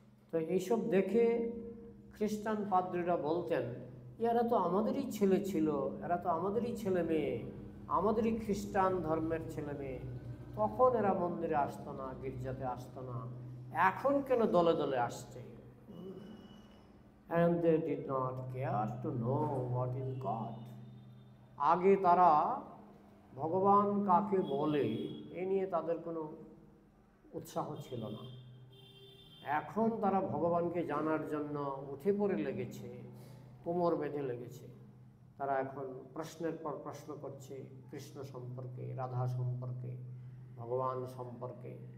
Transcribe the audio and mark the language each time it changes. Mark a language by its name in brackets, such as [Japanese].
[Bangla] তো এইসব দেখে খ্রিস্টান পাদ্রীরা বলতেন, এরা তো আমাদেরই ছেলে ছিল, এরা তো আমাদেরই ছেলে মেয়ে, আমাদেরই খ্রিস্টান ধর্মের ছেলে মেয়ে, তখন এরা মন্দিরে আসতো না, গির্জাতে আসতো না, এখন কেন দলে দলে আসছে? [English] And they did not care to know what is God. [Bangla] আগে তারা ভগবান কাকে বলে এ নিয়ে তাদের কোনো উৎসাহ ছিল না। এখন তারা ভগবানকে জানার জন্য উঠে পড়ে লেগেছে, কোমর বেঁধে লেগেছে। তারা এখন প্রশ্নের পর প্রশ্ন করছে কৃষ্ণ সম্পর্কে, রাধা সম্পর্কে, ভগবান সম্পর্কে।